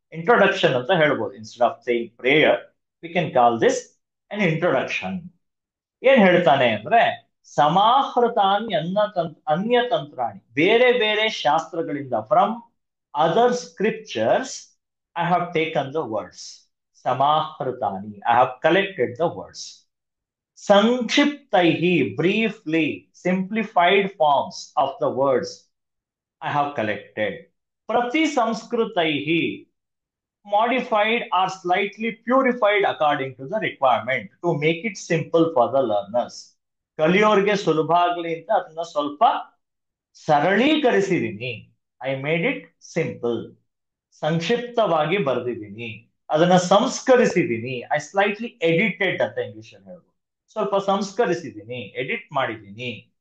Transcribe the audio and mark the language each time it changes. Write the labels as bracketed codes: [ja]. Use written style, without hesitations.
[en] introduction [kn] ಅಂತ ಹೇಳ್ಬೋದು. [en] Instead of saying prayer we can call this an introduction. [kn] ಏನ್ ಹೇಳ್ತಾನೆ ಅಂದ್ರೆ, [sa] ಸಮಾಹೃತಾನಿ ಅನ್ಯತಂತ್ರಾಣಿ, [kn] ಬೇರೆ ಬೇರೆ ಶಾಸ್ತ್ರಗಳಿಂದ, [en] From other scriptures I have taken the words. ಸಮಾಹೃತಾನಿ, I have collected the words. ಸಂಕ್ಷಿಪ್ತೈಹಿ, briefly, simplified forms of the words I have collected. Prati samskritaihi, modified or slightly purified according to the requirement to make it simple for the learners. [kn] ಕಲಿಯೋರ್ಗೆ ಸುಲಭ ಆಗ್ಲಿ ಅಂತ ಅದನ್ನ ಸ್ವಲ್ಪ ಸರಳೀಕರಿಸಿದೀನಿ. [en] I made it simple. [kn] ಸಂಕ್ಷಿಪ್ತವಾಗಿ ಬರೆದಿದ್ದೀನಿ, ಅದನ್ನ ಸಂಸ್ಕರಿಸಿದ್ದೀನಿ. [en] I slightly edited [kn] ಅಂತ English ಅಲ್ಲಿ ಹೇಳ್ಬೋದು. ಸ್ವಲ್ಪ ಸಂಸ್ಕರಿಸಿದ್ದೀನಿ, ಎಡಿಟ್ ಮಾಡಿದ್ದೀನಿ.